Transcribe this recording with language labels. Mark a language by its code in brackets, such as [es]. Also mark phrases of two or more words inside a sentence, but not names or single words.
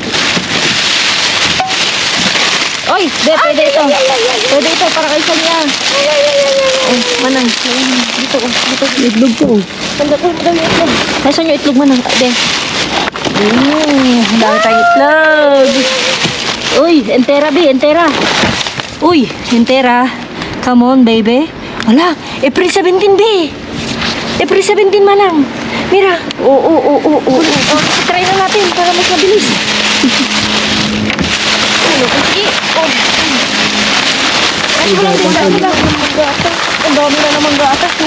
[tl] Pwede pa ito. Oy, pwede ito. Pwede ito para kay Sonia. Oh, manang. Dito, dito. Itlog ko. Tanda ko, dami itlog. Nasaan yung itlog, manang? Dami tayong itlog. Uy, [es] entera, B, entera. Uy, entera. [en] Come on, baby. [tl] Wala, April 17, B. April 17, manang. Mira. Oo. Try na natin para mas mabilis. Ano lang din, dami lang. Ang dami na naman gatas, no?